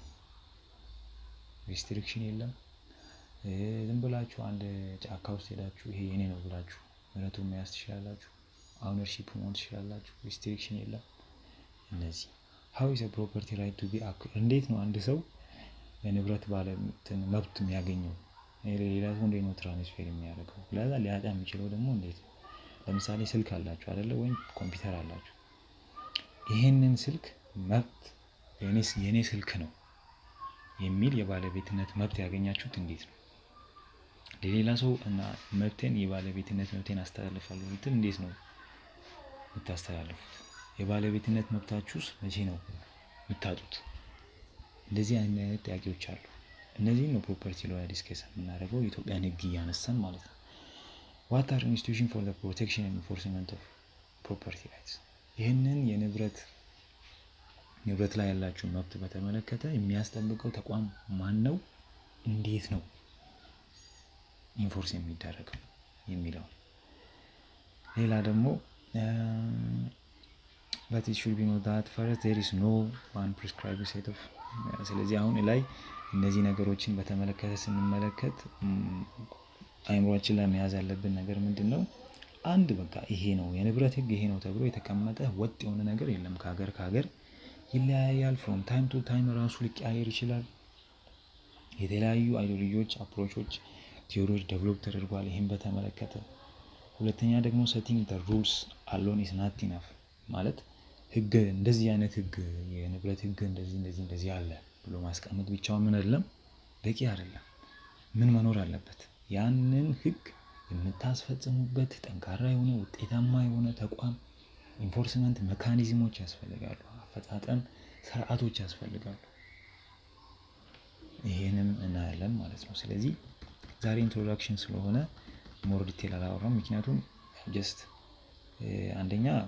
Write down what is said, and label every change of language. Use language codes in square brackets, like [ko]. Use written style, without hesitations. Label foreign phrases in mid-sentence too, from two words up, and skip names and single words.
[am] ሪስትሪክሽን የለም። ዝም ብላችሁ አንድ ጫካ ውስጥ ሄዳችሁ ይሄ የኔ ነው ብላችሁ መሬቱን መያዝ ትችላላችሁ። ኦውነርሺፕ መሆን ትችላላችሁ። ሪስትሪክሽን የለም። እነዚህ [en] how is a property right to be [am] እንዴት ነው አንድ ሰው የንብረት ባለቤትን መብት የሚያገኘው? ሌላ ሰው እንዴት ነው ትራንስፌር የሚያደርገው? ለዛ ሊያጣ የሚችለው ደግሞ እንዴት ነው? ለምሳሌ ስልክ አላችሁ አይደለ? ወይም ኮምፒውተር አላችሁ። ይሄንን ስልክ መብት የኔ ስልክ ነው የሚል የባለቤትነት መብት ያገኛችሁት እንዴት ነው? ለሌላ ሰው እና መብቴን የባለቤትነት መብቴን አስተላልፋለሁ እንትን እንዴት ነው የምታስተላልፉት? የባለቤትነት መብታችሁስ መቼ ነው የምታጡት? እንደዚህ አይነት ጥያቄዎች አሉ። እነዚህን ነው [en] property law discuss [am] የምናደርገው የኢትዮጵያን ሕግ እያነሳን ማለት ነው። [en] what are institutions for the protection and enforcement of property rights [am] ይህንን የንብረት ላይ ያላችሁ መብት በተመለከተ የሚያስጠብቀው ተቋም ማን ነው? እንዴት ነው ኢንፎርስ የሚደረገው የሚለው። ሌላ ደግሞ [en] but it should be noted that first there is no one prescribed set of [am] ስለዚህ አሁን ላይ እነዚህ ነገሮችን በተመለከተ ስንመለከት አይምሮአችን ላይ መያዝ ያለብን ነገር ምንድነው? አንድ በቃ ይሄ ነው የንብረት ሕግ ይሄ ነው ተብሎ የተቀመጠ ወጥ የሆነ ነገር የለም። ከሀገር ይለያያል። [en] from time to time [am] ራሱ ሊቀያየር ይችላል። የተለያዩ አይዲዮሎጂዎች፣ አፕሮቾች፣ ቲዮሪዎች ዴቨሎፕ ተደርጓል ይሄን በተመለከተ። ሁለተኛ ደግሞ [en] setting the rules alone is not enough [am] ማለት ህግ እንደዚህ አይነት ህግ የንብረት ህግ እንደዚህ አለ ብሎ ማስቀመጥ ብቻውን ምን አይደለም በቂ አይደለም። ምን መኖር አለበት? ያንን ህግ የምታስፈጽሙበት ጠንካራ የሆነ ውጤታማ የሆነ ተቋም፣ [en] enforcement mechanisms [am] ያስፈልጋሉ፣ አፈጻጸም ስርዓቶች ያስፈልጋሉ። ይሄንም እናያለን ማለት ነው። ስለዚህ ዛሬ ኢንትሮዳክሽን ስለሆነ [en] more detail [am] አላወራም፣ ምክንያቱም ጀስት አንደኛ